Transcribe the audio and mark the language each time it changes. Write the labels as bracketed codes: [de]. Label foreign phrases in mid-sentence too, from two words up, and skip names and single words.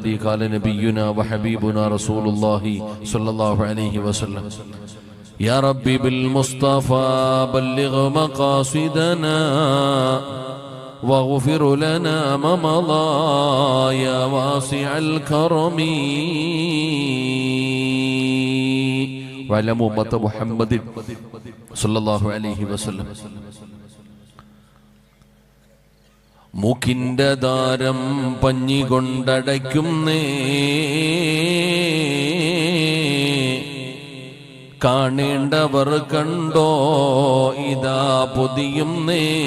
[ar] قال نبينا وحبيبنا رسول الله صلى الله عليه وسلم: يا ربي بالمصطفى بلغ مقاصدنا واغفر لنا ما مضى يا واسع الكرم. وعلى أمة محمد صلى الله عليه وسلم. [ml] മൂക്കിൻ്റെ ദാരം പഞ്ഞി കൊണ്ടടയ്ക്കുന്നേ, കാണേണ്ടവർ കണ്ടോ ഇതാ പൊതിയുന്നേ.